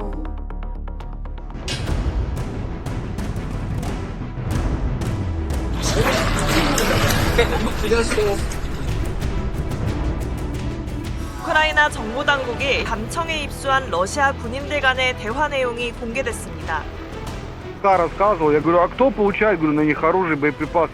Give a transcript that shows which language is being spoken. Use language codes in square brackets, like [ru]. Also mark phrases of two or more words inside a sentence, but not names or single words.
[ko] 우크라이나 정부 당국이 감청에 입수한 러시아 군인들 간의 대화 내용이 공개됐습니다. [ru] Рассказывал, я говорю, а кто получает, говорю, на них оружие, боеприпасы?